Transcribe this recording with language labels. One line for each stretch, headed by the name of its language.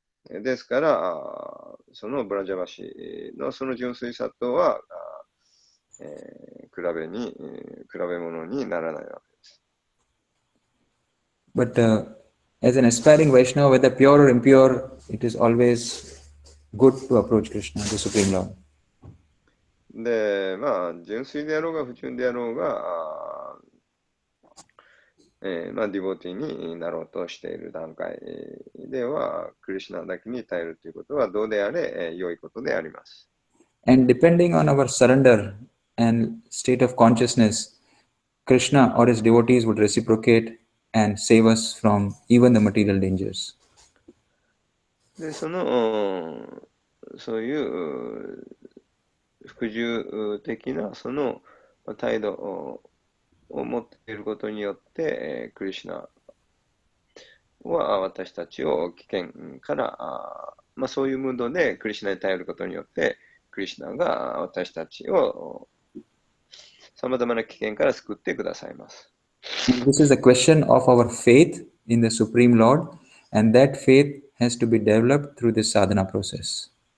Japanese: ですから、そのブラジャバシのその純粋さとは、比べ物にならないわけです。
English: But as an aspiring Vaishnava, whether pure or impure, it is always good to approach Krishna, the Supreme Lord.
Japanese: で、純粋であろうが不純であろうが、ディボティになろうとしている段階では、クリシュナだけに頼るということはどうであれ、良いことであります。
English: And depending on our surrender and state of consciousness, Krishna or his devotees would reciprocate and save us from even the material dangers.
Japanese: で、そういう服従的なその態度を持っていることによって、クリシュナは私たちを危険からそういうムードでクリシュナに頼ることによって、クリシュナが私たちをさまざまな危険から救ってくださいます。
English: This is a question of our faith in the Supreme Lord, and that faith has to be developed through this sadhana process.